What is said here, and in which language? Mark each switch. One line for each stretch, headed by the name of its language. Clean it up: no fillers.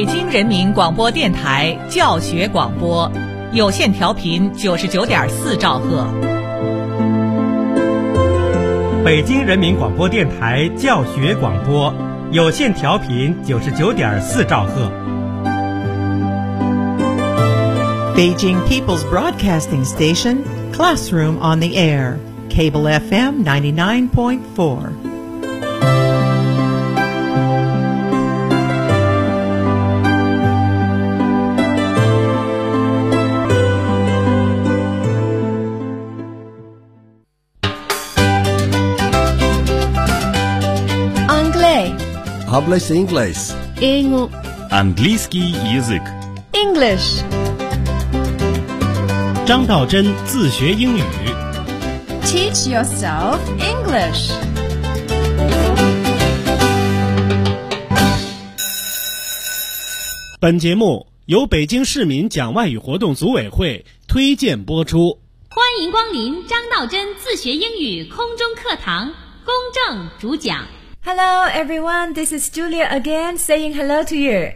Chinese: 人民广播电台教学广播，有线调频99.4兆赫。北京人民广播电台教学广播，有线调频99.4兆赫。
English: Beijing People's Broadcasting Station, Classroom on the Air, Cable FM 99.4. English. English. English.
Russian: английский язык.
English: English.
Chinese: 张道真自学英语
English: Teach yourself English.
Chinese: 本节目由北京市民讲外语活动组委会推荐播出。欢迎光临张道真自学英语空中课堂，公正主讲。
English: Hello everyone, this is Julia again saying hello to you.